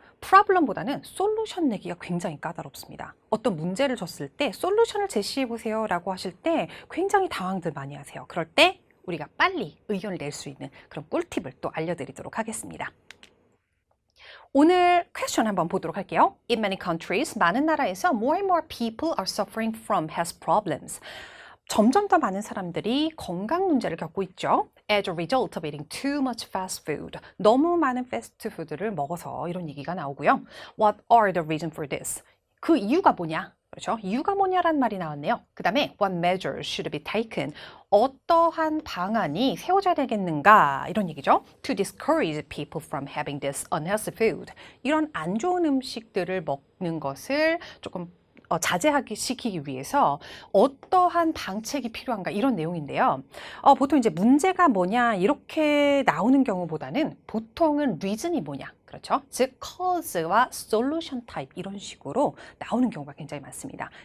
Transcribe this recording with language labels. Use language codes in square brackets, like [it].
[ko] 프로블럼보다는 솔루션 내기가 굉장히 까다롭습니다. 어떤 문제를 줬을 때 솔루션을 제시해 보세요 라고 하실 때 굉장히 당황들 많이 하세요. 그럴 때 우리가 빨리 의견을 낼 수 있는 그런 꿀팁을 또 알려드리도록 하겠습니다. 오늘 퀘스천 한번 보도록 할게요. [en] In many countries, [ko] 많은 나라에서 [en] more and more people are suffering from health problems. [ko] 점점 더 많은 사람들이 건강 문제를 겪고 있죠. [en] As a result of eating too much fast food. [ko] 너무 많은 패스트푸드를 먹어서 이런 얘기가 나오고요. [en] What are the reasons for this? [ko] 그 이유가 뭐냐? 그렇죠? 이유가 뭐냐라는 말이 나왔네요. 그 다음에 [en] what measures should be taken? [ko] 어떠한 방안이 세워져야 되겠는가? 이런 얘기죠. [en] To discourage people from having this unhealthy food. [ko] 이런 안 좋은 음식들을 먹는 것을 조금 자제하기 시키기 위해서 어떠한 방책이 필요한가 이런 내용인데요. 보통 이제 문제가 뭐냐 이렇게 나오는 경우보다는 보통은 reason이 뭐냐 그렇죠? 즉 cause와 solution type 이런 식으로 나오는 경우가 굉장히 많습니다.